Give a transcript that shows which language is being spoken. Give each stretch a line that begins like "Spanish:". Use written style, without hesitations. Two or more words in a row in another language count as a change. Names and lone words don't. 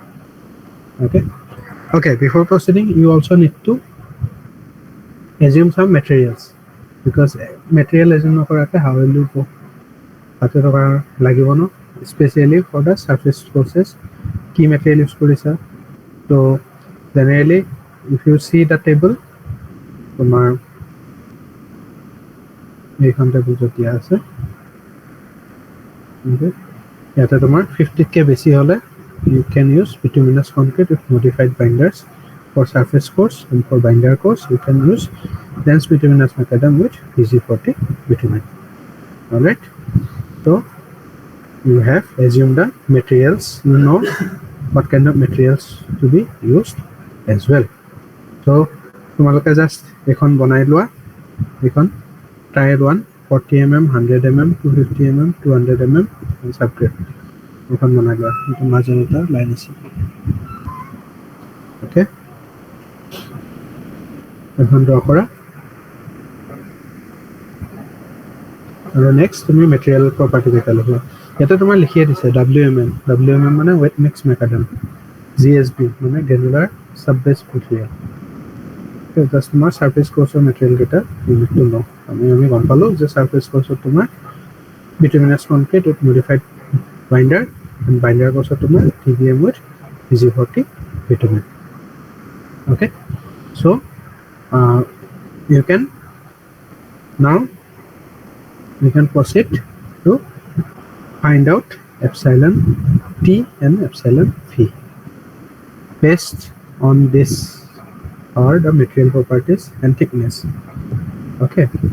English: Okay, before proceeding, you also need to assume some materials, because material assume nokorake how will you go
Assamese: তাতে টকা লাগিব নো,
English: especially for the surface courses key material use korisa. So generally if you see the table,
Assamese: তোমাৰ এইখন টেবুল যতিয়া আছে,
English: okay,
Assamese: ইয়াতে তোমাৰ 50 কে বেছি হলে
English: you can use bituminous concrete with modified binders. For surface course and for binder course, you can use dense bituminous macadam with VG40 bitumen. Alright, so you have assumed the materials, you know what kind of materials to be used as well.
Assamese: So তোমালোকে জাস্ট এখন বনাই লোৱা, এখন
English: trial 1 40 mm, 100 mm, 250 mm, 200 mm and subgrade
Assamese: এখন বনাই লোৱা, কিন্তু মাজত এটা লাইন আছে। Okay, এখন ড্ৰ কৰা আৰু নেক্সট তুমি
English: material property
Assamese: কেইটা লিখিবা ইয়াতে তোমাৰ লিখিয়ে দিছে WMM মানে
English: wet mix
Assamese: মেকাডাম GSB মানে
English: granular subbase material
Assamese: জাষ্ট তোমাৰ
English: surface course material
Assamese: কেইটা ইউনিটটো লওঁ আমি গম পালো যে সাৰফেস কোৰ্সত তোমাৰ
English: bituminous concrete with modified binder and binder
Assamese: কোৰ্সত তোমাৰ
English: TBM with PG40 bitumen okay so you can now we can proceed to find out epsilon T and epsilon V based on this are the material properties and thickness okay